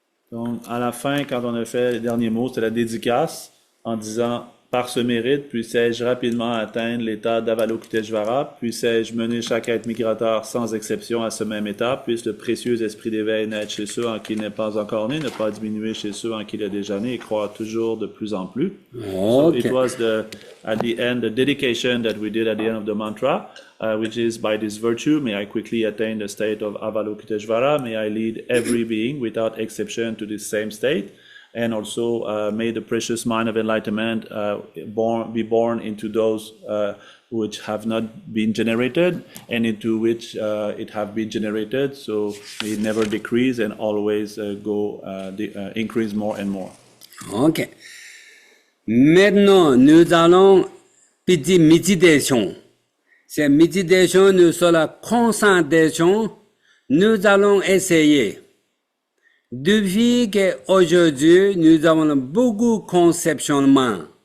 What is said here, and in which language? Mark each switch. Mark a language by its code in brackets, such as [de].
[fr] Donc, à la fin, quand on a fait les derniers mots, c'est la dédicace en disant par ce mérite, puissais-je rapidement atteindre l'état d'Avalokiteshvara, puissais-je mener chaque être migrateur sans exception à ce même état, puisse le précieux esprit d'éveil naître chez ceux en qui il n'est pas encore né, ne pas diminuer chez ceux en qui il est déjà né et croire toujours de plus en plus. [en] So it was at the end, the dedication that we did at the end of the mantra, which is by this virtue, may I quickly attain the state of Avalokiteshvara, may I lead every being without exception to this same state. And also may the precious mind of enlightenment be born into those which have not been generated and into which it have been generated. So may it never decrease and always increase more and more. Ok. [fr] Maintenant, nous allons petite méditation. Cette méditation, nous sur la concentration, nous allons essayer. Depuis qu'aujourd'hui, nous avons beaucoup de conceptionnement.